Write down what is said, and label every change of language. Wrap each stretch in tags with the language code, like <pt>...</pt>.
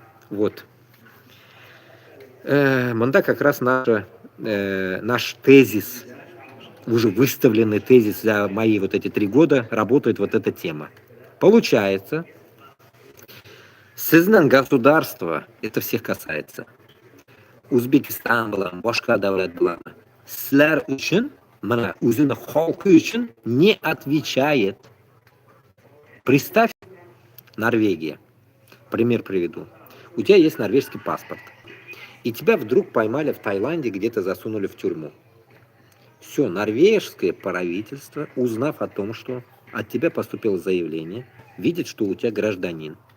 <ru>Вот. Мында как раз наш тезис, уже выставленный тезис за мои вот эти 3 года, работает вот эта тема. Получается, создан государство, это всех касается.</ru> <uz>Узбекистан bilan, boshqa davlat bilan. Sizlar uchun, mana o'zini xalqi uchun</uz> <ru>не отвечает. Представь, Норвегия. Пример приведу. У тебя есть норвежский паспорт, и тебя вдруг поймали в Таиланде, где-то засунули в тюрьму. Все, норвежское правительство, узнав о том, что от тебя поступило заявление, видит, что у тебя гражданин.</ru>